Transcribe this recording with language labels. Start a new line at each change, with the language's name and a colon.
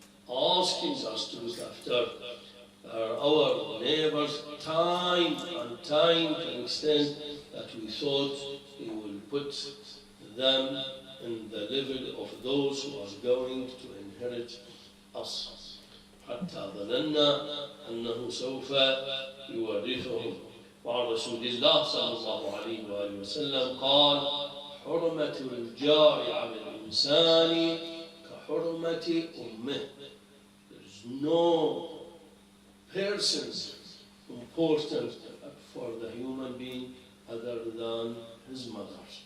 English: asking us to look after our neighbors time and time to an extent that we thought he will put them in the level of those who are going to inherit us.
Arabic: حتى ظننا أنه سوف يورثهم. وعن رسول الله صلى الله عليه وآله وسلم قال: حرمة الجار على الإنسان كحرمة أمه.
English: There is no person important for the human being other than his mother.